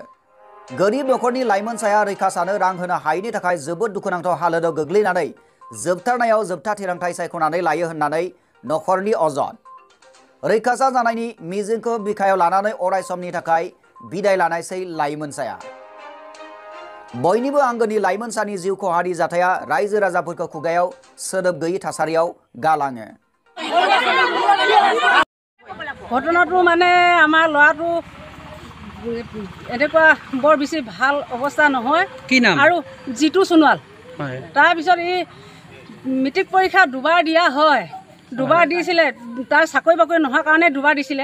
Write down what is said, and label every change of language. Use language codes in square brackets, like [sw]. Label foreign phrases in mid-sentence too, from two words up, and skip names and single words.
[brx] गोरिब नखरनि लाइमोनसाया रैखासानो रां होनो हायैनि थाखाय जोबोद दुखुनांथाव हालोदाव गोग्लैनानै जोबथारनायाव जोबथा थिरांथाय सायख'नानै लायो होननानै नखरनि अजद। रैखासा जानायनि मिजिंखौ बिखायाव लानानै अराय समनि थाखाय बिदाय लानायसै लाइमोनसाया। बयनिबो आंगोनि लाइमोनसानि जिउ खहानि जाथाया रायजो राजाफोरखौ खुगायाव सोदोब गैयै थासारियाव गालाङो। [as] ঘটনাটো মানে আমাৰ ল'ৰাটো এনেকুৱা বৰ বেছি ভাল অৱস্থা নহয়। কি নাম? আৰু জিতু সোণোৱাল। তাৰপিছত এই মেট্ৰিক পৰীক্ষা দুবাৰ দিয়া হয়। দুবাৰ দিছিলে, তাৰ চাকৰি বাকৰি নোহোৱাৰ কাৰণে দুবাৰ দিছিলে।